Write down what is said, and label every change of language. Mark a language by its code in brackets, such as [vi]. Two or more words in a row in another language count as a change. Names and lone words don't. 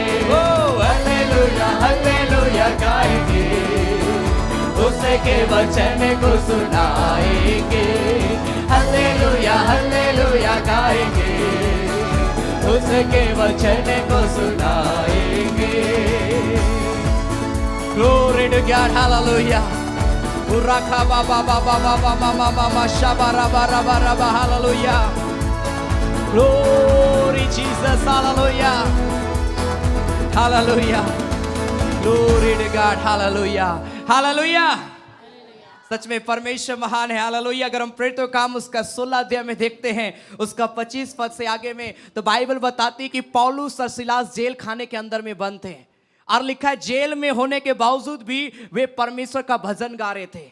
[hi] ओ हालेलुया हालेलुया गाएंगे, उसके वचन को सुनाएंगे। हालेलुया हालेलुया गाएंगे, उसके वचन को सुनाएंगे। [en] Glory to God. Hallelujah. Uraka baba baba baba mama mama shabara bara bara bara. Hallelujah. Glory Jesus. Hallelujah. Hallelujah. Glory to God. Hallelujah. Hallelujah. [hi] सच में परमेश्वर महान है। हालेलुया। अगर हम प्रेरितों का काम उसका 16 अध्याय में देखते हैं, उसका 25 पद से आगे में, तो बाइबल बताती है कि पौलुस और सिलास जेल खाने के अंदर में बंद थे, और लिखा है जेल में होने के बावजूद भी वे परमेश्वर का भजन गा रहे थे।